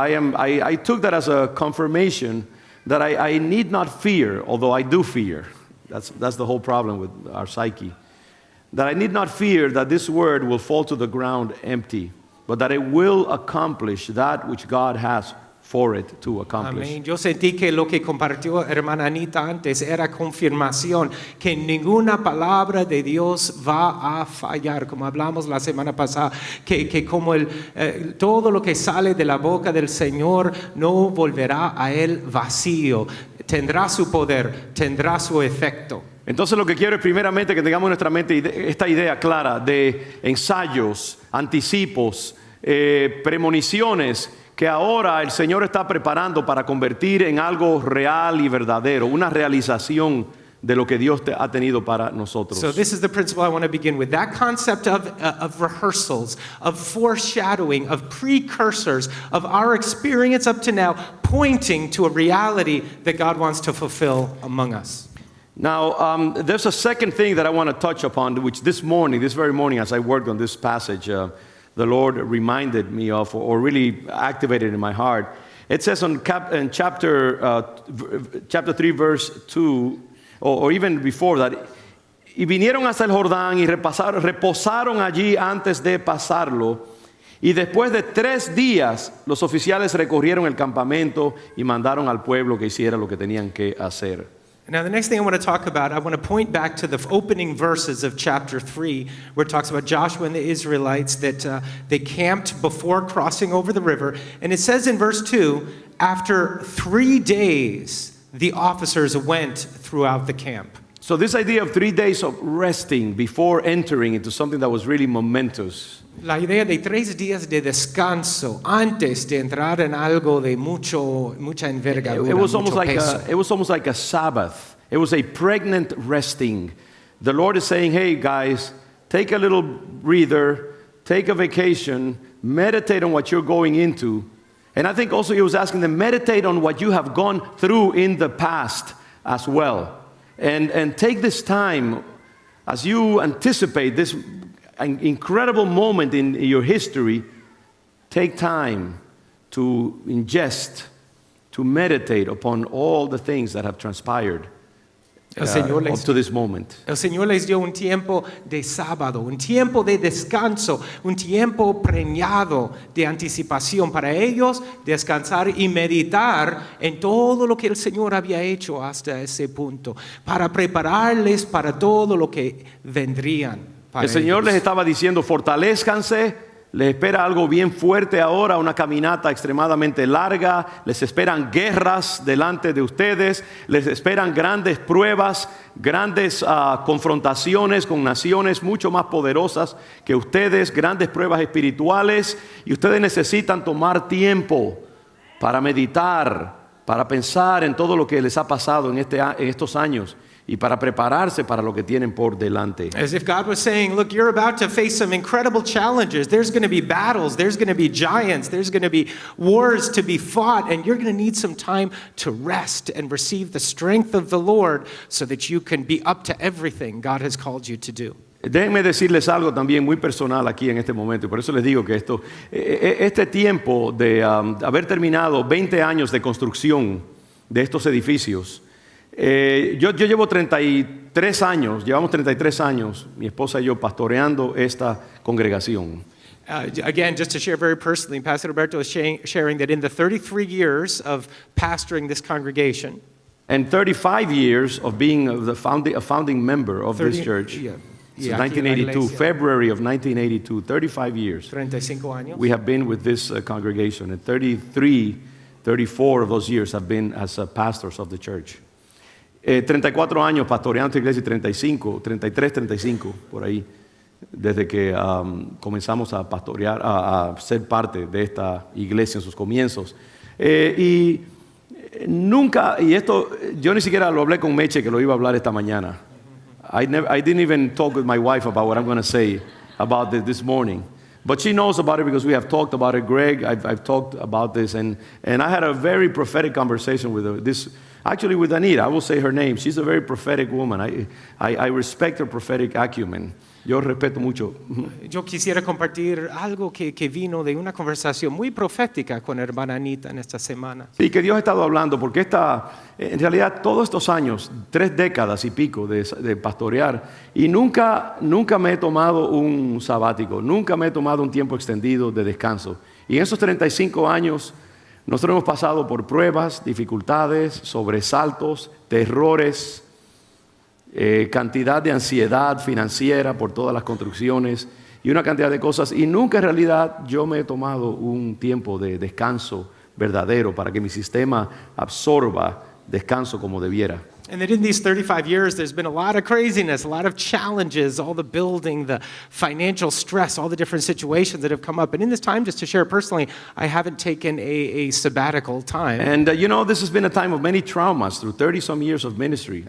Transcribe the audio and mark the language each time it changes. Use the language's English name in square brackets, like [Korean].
[English] I took that as a confirmation that I need not fear, although I do fear. That's the whole problem with our psyche. That I need not fear that this word will fall to the ground empty, but that it will accomplish that which God has for it to accomplish. [Spanish] Amén. Yo sentí que lo que compartió hermana Anita antes era confirmación que ninguna palabra de Dios va a fallar, como hablamos la semana pasada, que como todo lo que sale de la boca del Señor no volverá a él vacío, tendrá su poder, tendrá su efecto. Entonces lo que quiero es primeramente que tengamos en nuestra mente esta idea clara de ensayos, anticipos, premoniciones que ahora el Señor está preparando para convertir en algo real y verdadero, una realización de lo que Dios ha tenido para nosotros. [English] So this is the principle I want to begin with. That concept of rehearsals, of foreshadowing, of precursors, of our experience up to now, pointing to a reality that God wants to fulfill among us. Now, there's a second thing that I want to touch upon, which this very morning, as I worked on this passage, the Lord reminded me of, or really activated in my heart. It says in chapter 3, verse 2, or even before that, [Spanish] y vinieron hasta el Jordán y reposaron allí antes de pasarlo. Y después de 3 días, los oficiales recorrieron el campamento y mandaron al pueblo que hiciera lo que tenían que hacer. [English] Now, the next thing I want to talk about, I want to point back to the opening verses of chapter 3, where it talks about Joshua and the Israelites that they camped before crossing over the river. And it says in verse 2, after 3 days, the officers went throughout the camp. So this idea of 3 days of resting before entering into something that was really momentous. [Spanish] La idea de 3 días de descanso antes de entrar en algo de mucha envergadura, [English] It was almost [Spanish] mucho [English] like [Spanish] peso. [English] it was almost like a Sabbath. It was a pregnant resting. The Lord is saying, "Hey guys, take a little breather, take a vacation, meditate on what you're going into." And I think also He was asking them, meditate on what you have gone through in the past as well, and take this time as you anticipate this an incredible moment in your history. Take time to ingest, to meditate upon all the things that have transpired [Spanish] El Señor [English] up to this moment. [Spanish] El Señor les dio un tiempo de sábado, un tiempo de descanso, un tiempo preñado de anticipación para ellos descansar y meditar en todo lo que el Señor había hecho hasta ese punto, para prepararles para todo lo que vendrían. Para El Señor ellos. les estaba diciendo, fortalezcanse, les espera algo bien fuerte ahora, una caminata extremadamente larga, les esperan guerras delante de ustedes, les esperan grandes pruebas, grandes confrontaciones con naciones mucho más poderosas que ustedes, grandes pruebas espirituales, y ustedes necesitan tomar tiempo para meditar, para pensar en todo lo que les ha pasado en estos años, y para prepararse para lo que tienen por delante. [English] As if God was saying, look, you're about to face some incredible challenges. There's going to be battles. There's going to be giants. There's going to be wars to be fought. And you're going to need some time to rest and receive the strength of the Lord so that you can be up to everything God has called you to do. [Spanish] Déjenme decirles algo también muy personal aquí en este momento, y por eso les digo que este tiempo de haber terminado 20 años de construcción de estos edificios, yo llevo 33 años, llevamos 33 años, mi esposa y yo, pastoreando esta congregación. [English] Again, just to share very personally, Pastor Roberto is sharing that in the 33 years of pastoring this congregation, And 35 years of being a founding member of this church. Since 1982, February of 1982, 35 years. [Spanish] 35 años. [English] We have been with this congregation, and 34 of those years have been as pastors of the church. [Spanish] 34 años pastoreando esta iglesia, 35, por ahí, desde que comenzamos a pastorear, a ser parte de esta iglesia en sus comienzos. Y nunca, y esto, yo ni siquiera lo hablé con Meche, que lo iba a hablar esta mañana. [English] I didn't even talk with my wife about what I'm going to say about this morning. But she knows about it because we have talked about it. Greg, I've talked about this. And I had a very prophetic conversation with with Anita. I will say her name. She's a very prophetic woman. I respect her prophetic acumen. [Spanish] Yo respeto mucho. Yo quisiera compartir algo que vino de una conversación muy profética con hermana Anita en esta semana. Sí, que Dios ha estado hablando, porque en realidad todos estos años, 3 décadas y pico de pastorear, y nunca me he tomado un sabático, nunca me he tomado un tiempo extendido de descanso. Y en esos 35 años, nosotros hemos pasado por pruebas, dificultades, sobresaltos, terrores, cantidad de ansiedad financiera por todas las construcciones y una cantidad de cosas, y nunca en realidad yo me he tomado un tiempo de descanso verdadero para que mi sistema absorba descanso como debiera. [English] And that in these 35 years, there's been a lot of craziness, a lot of challenges, all the building, the financial stress, all the different situations that have come up. And in this time, just to share personally, I haven't taken a sabbatical time. And this has been a time of many traumas through 30-some years of ministry.